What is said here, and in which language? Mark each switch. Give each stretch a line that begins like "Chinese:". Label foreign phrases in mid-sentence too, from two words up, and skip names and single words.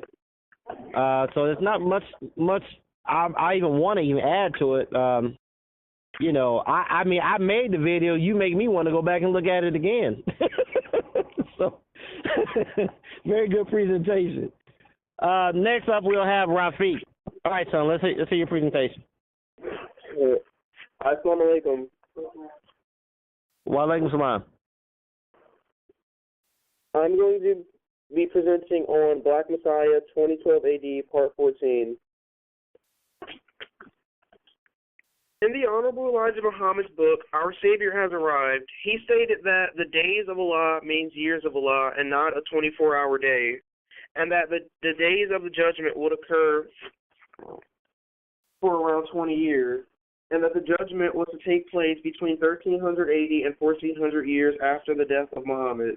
English: So there's not much I even want to even add to it. You know, I mean, I made the video. You make me want to go back and look at it again. So, very good presentation. Next up, we'll have Rafiq. All right, son, let's hear your presentation.
Arabic: السلام عليكم. وعليكم السلام.
English: I'm going to be presenting on Black Messiah 2012 AD, Part 14. In the Honorable Elijah Muhammad's book, Our Savior Has Arrived, he stated that the days of Allah means years of Allah and not a 24-hour day, and that the days of the judgment would occur for around 20 years, and that the judgment was to take place between 1380 and 1400 years after the death of Muhammad.